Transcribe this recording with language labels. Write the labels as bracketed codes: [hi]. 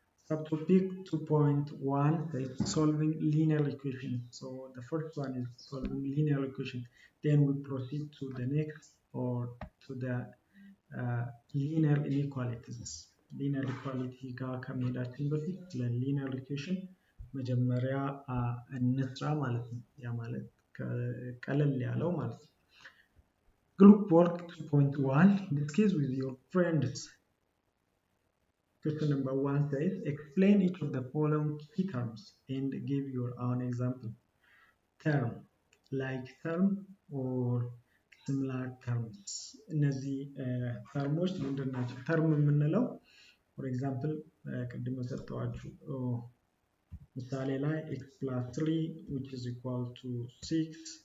[en] Subtopic 2.1 says solving linear equations. So the first one is solving linear equation. Then we proceed to the next or to the linear inequalities. [am] linear equality ጋር ከመሄዳችን በፊት ለሊኒየር ኢኩዌሽን መጀመሪያ እንስራ ማለት ነው። ያ ማለት ቀለል ያለው ማለት ነው። [en] Group work 2.1 in this case with your friends. Question number 1 says explain each of the following key terms and give your own example. Term, like term or similar terms. [am] እነዚህ ተርሞች ምንድን ናቸው? ተርም የምንለው [en] for example [am] ቅድም ሰጠዋችሁ ምሳሌ ላይ [en] x plus 3 which is equal to 6.